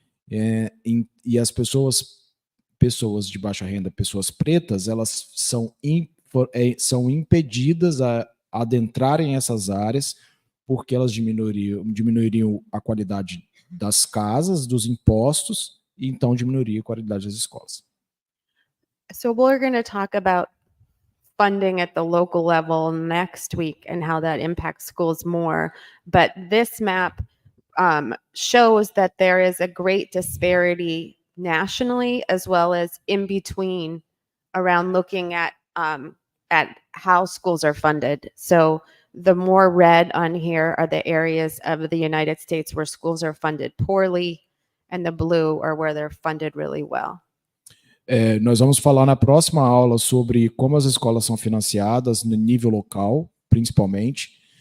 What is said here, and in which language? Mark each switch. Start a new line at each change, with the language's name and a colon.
Portuguese: E as pessoas de baixa renda, pessoas pretas, elas são impedidas a adentrarem essas áreas porque elas diminuiriam a qualidade das casas, dos impostos, e então diminuiria a qualidade das escolas.
English: So we're going to talk about funding at the local level next week and how that impacts schools more. But this map shows that there is a great disparity nationally as well as in between around looking at how schools are funded. So the more red on here are the areas of the United States where schools are funded poorly, and the blue are where they're funded really well.
Portuguese: Nós vamos falar na próxima aula sobre como as escolas são financiadas no nível local, principalmente.